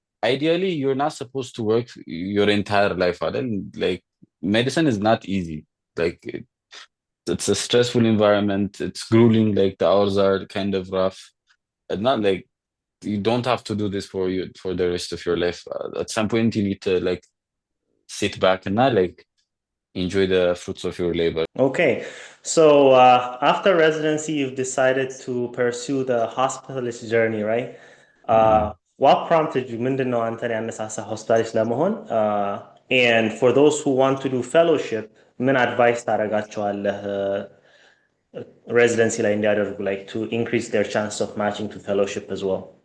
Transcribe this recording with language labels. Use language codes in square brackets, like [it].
[en] ideally you're not supposed to work your entire life like medicine is not easy like it's a stressful environment it's grueling like the hours are kind of rough and not like you don't have to do this for you for the rest of your life at some point you need to like sit back and not like enjoy the fruits of your labor Okay, so after residency, you've decided to pursue the hospitalist journey, right? What prompted you? [am] ምንድን ነው አንተን ያነሳሳ hospitalist ለመሆን? [en] And for those who want to do fellowship, [am] ምን [en] advice [am] ታደርጋቸዋለህ [en] residency [am] ላይ እንዲያደርጉ [en] like to increase their chance of matching to fellowship as well?